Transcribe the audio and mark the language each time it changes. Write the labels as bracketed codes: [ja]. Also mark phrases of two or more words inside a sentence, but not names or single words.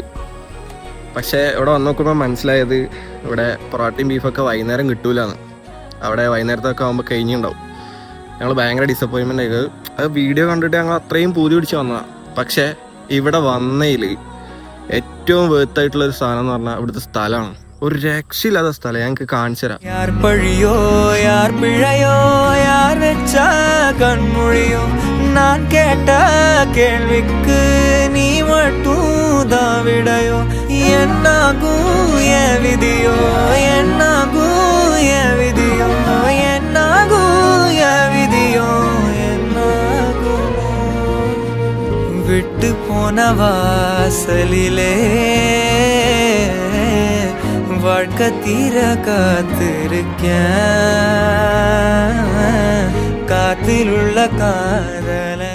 [ml] പക്ഷേ ഇവിടെ വന്ന് നോക്കുമ്പോൾ മനസ്സിലായത് ഇവിടെ പൊറോട്ടയും ബീഫൊക്കെ വൈകുന്നേരം കിട്ടൂലെന്ന്. അവിടെ വൈകുന്നേരത്തൊക്കെ ആകുമ്പോൾ കഴിഞ്ഞിട്ടുണ്ടാവും. ഞങ്ങൾ ഭയങ്കര ഡിസപ്പോയിൻമെൻ്റ് ആയത്. അത് വീഡിയോ കണ്ടിട്ട് ഞങ്ങൾ അത്രയും പൂതി പിടിച്ച് വന്നതാണ്. പക്ഷേ ഇവിടെ വന്നതിൽ ഏറ്റവും വേർത്തായിട്ടുള്ളൊരു സാധനം എന്ന് പറഞ്ഞാൽ ഇവിടുത്തെ സ്ഥലമാണ്. ഒരു രക്ഷയില്ലാത്ത സ്ഥലം. ഞങ്ങൾക്ക് കാണിച്ചു തരാം. [ta] யார் பழியோ யார் பிழையோ யார் வெச்ச கண்மொழியோ நான் கேட்ட கேள்விக்கு நீ மட்டும் தான் விடையோ என்னாகும் என் விதியோ என்னாகும் என் விதியோ என்னாகும் என் விதியோ என்னாகும் விட்டு போன வாசலிலே வாழ்க்கை தீர காத்திருக்கேன் காத்தில் உள்ள காதல்